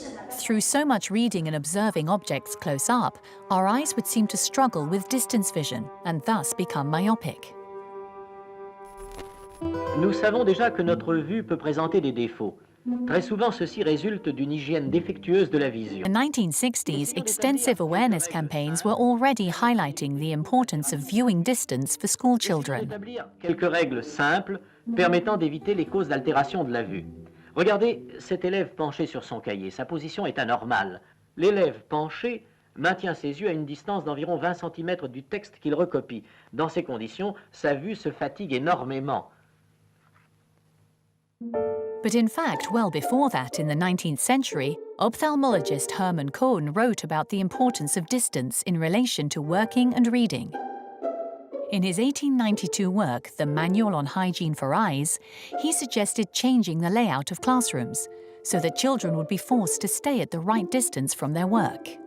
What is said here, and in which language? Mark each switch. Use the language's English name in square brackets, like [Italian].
[English] Through so much reading and observing objects close up, our eyes would seem to struggle with distance vision and thus become myopic. [French] Nous savons déjà que notre vue peut présenter des défauts. Très souvent, ceci résulte d'une hygiène défectueuse de la vision. [English] In the 1960s, extensive awareness campaigns were already highlighting the importance of viewing distance for school children. [French] Établir quelques règles simples permettant d'éviter les causes d'altération de la vue. Regardez cet élève penché sur son cahier. Sa position est anormale. L'élève penché maintient ses yeux à une distance d'environ 20 cm du texte qu'il recopie. Dans ces conditions, sa vue se fatigue énormément. [English] But in fact, well before that, in the 19th century, ophthalmologist Hermann Cohn wrote about the importance of distance in relation to working and reading. In his 1892 work, The Manual on Hygiene for Eyes, he suggested changing the layout of classrooms so that children would be forced to stay at the right distance from their work.